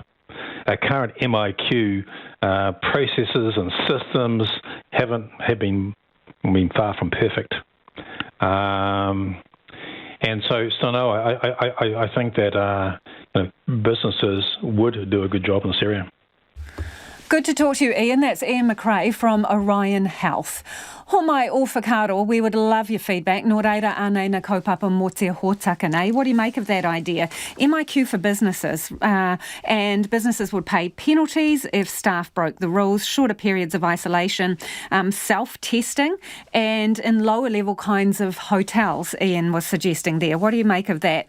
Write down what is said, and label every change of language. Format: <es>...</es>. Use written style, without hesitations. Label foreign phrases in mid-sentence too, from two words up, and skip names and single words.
<en>Our current MIQ processes and systems have been far from perfect. And so no, I think that businesses would do a good job in this area. Good to talk to you, Ian. That's Ian McRae from Orion Health.</en> <mi>Ho mai o whakaro,</mi> <en>we would love your feedback.</en> <mi>Nō reira ānei na kaupapa mō te hōtaka nei.</mi> <en>What do you make of that idea? MIQ for businesses, and businesses would pay penalties if staff broke the rules, shorter periods of isolation, self-testing, and in lower level kinds of hotels, Ian was suggesting there. What do you make of that?</en>